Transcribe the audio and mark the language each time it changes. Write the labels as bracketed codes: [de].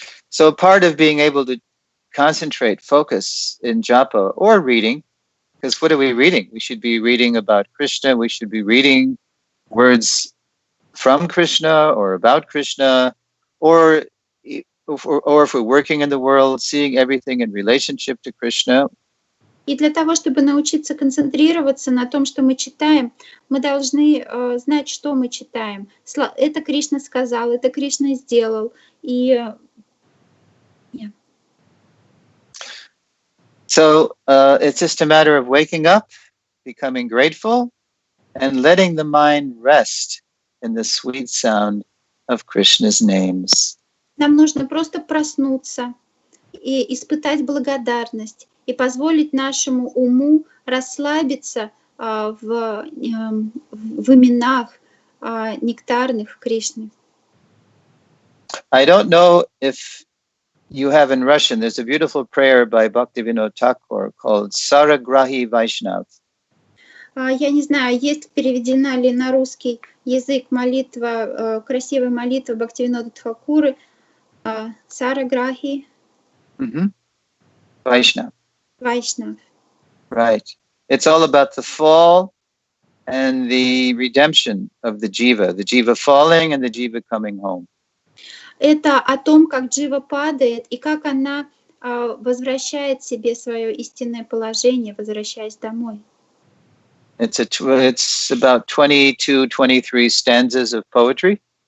[en] So part of being able to concentrate, focus in japa or reading, because what are we reading? We should be reading about Krishna. We should be reading words from Krishna or about Krishna, or if we're working in the world, seeing everything in relationship to Krishna. [ru] И для того, чтобы научиться концентрироваться на том, что мы читаем, мы должны знать, что мы читаем. Это Кришна сказал, это Кришна сделал. И [en] So it's just a matter of waking up, becoming grateful, and letting the mind rest in the sweet sound of Krishna's names. [ru] Нам нужно просто проснуться и испытать благодарность, и позволить нашему уму расслабиться в именах нектарных Кришны. [en] I don't know if you have in Russian, there's a beautiful prayer by Bhaktivinoda Thakur called Saragrahi Vaishnav. [ru] Я не знаю, есть переведена ли на русский язык молитва, красивая молитва Бхактивинода Тхакуры, Сараграхи Vaishnav. Vaishnav. [en] Right. It's all about the fall and the redemption of the jiva falling and the jiva coming home. [ru] Это о том, как джива падает и как она возвращает себе свое истинное положение, возвращаясь домой. [en] It's about 22-23 stanzas of poetry.